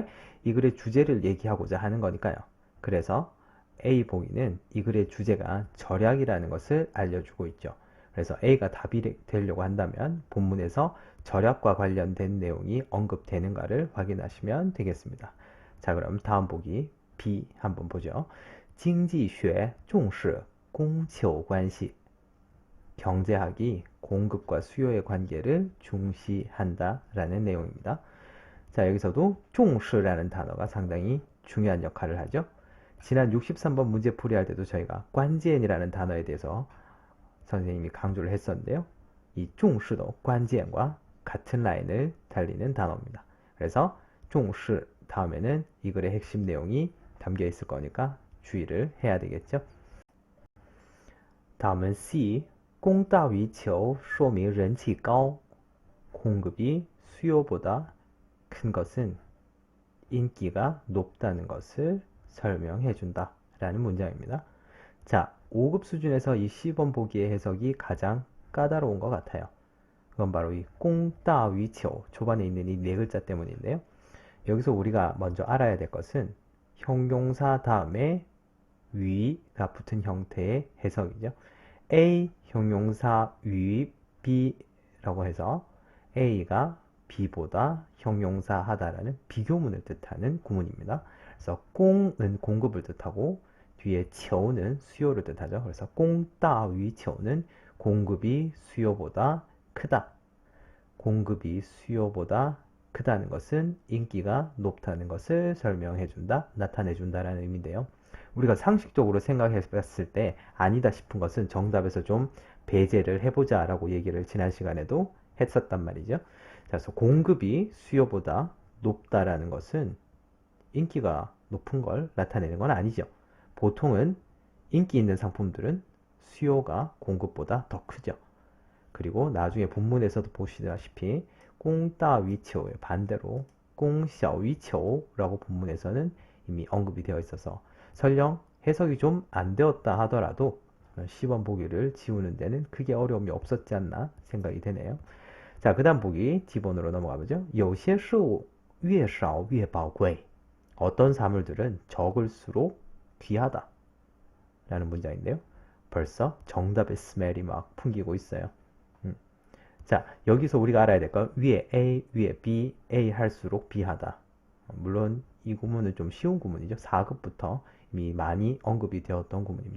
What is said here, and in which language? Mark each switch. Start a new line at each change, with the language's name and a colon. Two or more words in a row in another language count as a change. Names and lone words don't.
Korean: 이 글의 주제를 얘기하고자 하는 거니까요. 그래서 A 보기는 이 글의 주제가 절약이라는 것을 알려주고 있죠. 그래서 A가 답이 되려고 한다면 본문에서 절약과 관련된 내용이 언급되는가를 확인하시면 되겠습니다. 자, 그럼 다음 보기 B 한번 보죠.
Chinese: 经济学重视供求关系.
Korean: 경제학이 공급과 수요의 관계를 중시한다 라는 내용입니다. 자, 여기서도 重视라는 단어가 상당히 중요한 역할을 하죠. 지난 63번 문제 풀이할 때도 저희가 관지엔이라는 단어에 대해서 선생님이 강조를 했었는데요. 이 重视도 관지엔과 같은 라인을 달리는 단어입니다. 그래서 重视 다음에는 이 글의 핵심 내용이 담겨 있을 거니까 주의를 해야 되겠죠.
Chinese: 다음은 C. 供大于求说明人气高.
Korean: 공급이 수요보다 큰 것은 인기가 높다는 것을 설명해 준다 라는 문장입니다. 자, 5급 수준에서 이 시범 보기의 해석이 가장 까다로운 것 같아요. 그건 바로 이
Chinese: 供大于求
Korean: 초반에 있는 이 네 글자 때문인데요. 여기서 우리가 먼저 알아야 될 것은 형용사 다음에 위가 붙은 형태의 해석이죠. A 형용사 위 B라고 해서 A가 B보다 형용사 하다라는 비교문을 뜻하는 구문입니다. 그래서 공은 공급을 뜻하고 뒤에 求는 수요를 뜻하죠. 그래서
Chinese: 供大于求
Korean: 는 공급이 수요보다 크다. 공급이 수요보다 크다는 것은 인기가 높다는 것을 설명해준다, 나타내준다라는 의미인데요. 우리가 상식적으로 생각해 봤을 때 아니다 싶은 것은 정답에서 좀 배제를 해보자 라고 얘기를 지난 시간에도 했었단 말이죠. 그래서 공급이 수요보다 높다라는 것은 인기가 높은 걸 나타내는 건 아니죠. 보통은 인기 있는 상품들은 수요가 공급보다 더 크죠. 그리고 나중에 본문에서도 보시다시피
Chinese: 供大于求
Korean: 의 반대로
Chinese: 供小于求
Korean: 라고 본문에서는 이미 언급이 되어 있어서 설령 해석이 좀 안 되었다 하더라도 시범 보기를 지우는 데는 크게 어려움이 없었지 않나 생각이 되네요. 자, 그 다음 보기 D번으로 넘어가 보죠.
Chinese: 有些事物越少越宝贵.
Korean: 어떤 사물들은 적을수록 귀하다 라는 문장인데요. 벌써 정답의 스멜이 막 풍기고 있어요. 자, 여기서 우리가 알아야 될 건 위에 A, 위에 B, A 할수록 B하다. 물론 이 구문은 좀 쉬운 구문이죠. 4급부터 이미 많이 언급이 되었던 구문입니다.